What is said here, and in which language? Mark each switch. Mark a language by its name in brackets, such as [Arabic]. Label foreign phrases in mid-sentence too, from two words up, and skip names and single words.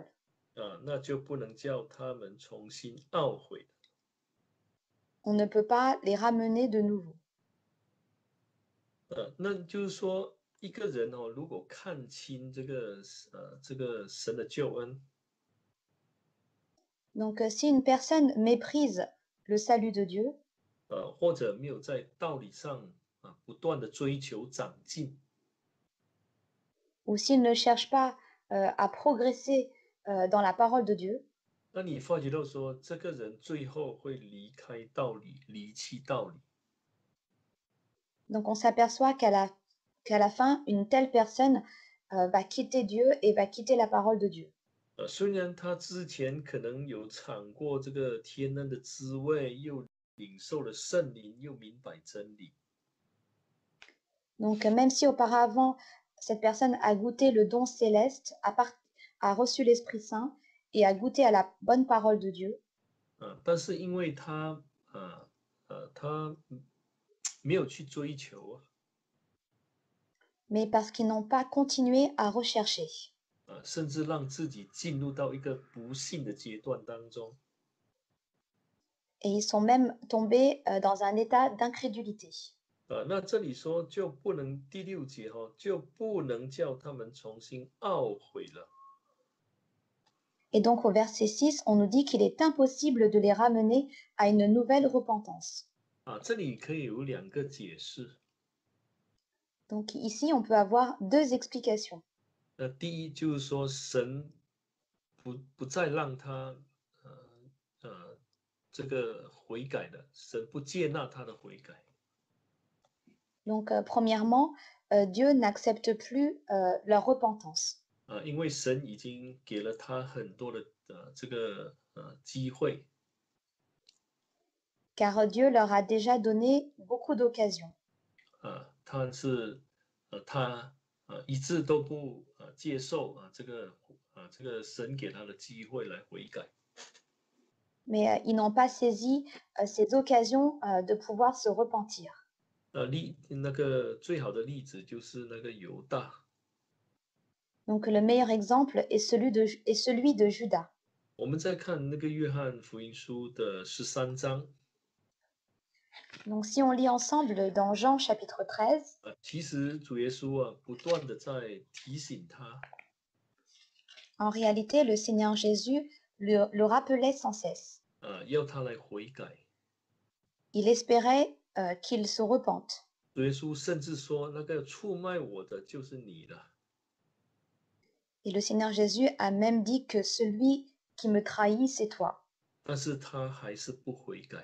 [Chinese] 那就不能叫他们重新懊悔。 [French] On ne peut pas les ramener de nouveau. [Chinese] 那就是说，一个人如果看清这个神的救恩。 [French] Donc si une personne méprise le salut de Dieu, [Chinese] 或者没有在道理上不断的追求长进， [French] ou s'il ne cherche pas à progresser dans la parole de Dieu, [Chinese] 那你发觉到说，这个人最后会离开道理，离弃道理。 [French] donc on s'aperçoit qu'à la fin, une telle personne va quitter Dieu et va quitter la parole de Dieu. [Chinese] 虽然他之前可能有尝过这个天恩的滋味，又领受了圣灵，又明白真理。 [French] Donc même si auparavant, cette personne a goûté le don céleste, a reçu l'Esprit Saint et à goûter à la bonne parole de Dieu, [Chinese] 但是因为他没有去追求啊， [French] mais parce qu'ils n'ont pas continué à rechercher. [Chinese] 甚至让自己进入到一个不幸的阶段当中。 [French] Et ils sont même tombés dans un état d'incrédulité. [Chinese] 那这里说就不能第六节就不能叫他们重新懊悔了。 [French] Et donc au verset 6, on nous dit qu'il est impossible de les ramener à une nouvelle repentance. [Chinese] 这里可以有两个解释。 [French] Donc ici, on peut avoir deux explications. [Chinese] 第一就是说神不再让他这个悔改了，神不接纳他的悔改。 [French] Donc premièrement, Dieu n'accepte plus leur repentance. [Chinese] 因为神已经给了他很多的这个机会。 [French] Car Dieu leur a déjà donné beaucoup d'occasions. [Chinese] 但是他一直都不接受这个神给他的机会来悔改。 [French] Mais ils n'ont pas saisi ces occasions de pouvoir se repentir. [Chinese] 那个最好的例子就是那个犹大。 [French] Donc le meilleur exemple est celui de Judas. [Chinese] 我们再看那个约翰福音书的13章。 [French] Donc si on lit ensemble dans Jean chapitre 13, [Chinese] 其实主耶稣不断的在提醒他。 [French] en réalité, le Seigneur Jésus le rappelait sans cesse. [Chinese] 要他来悔改。 [French] Il espérait qu'il se repente. [Chinese] 主耶稣甚至说，那个出卖我的就是你了。 [French] Et le Seigneur Jésus a même dit que celui qui me trahit, c'est toi. [Chinese] 但是他还是不悔改。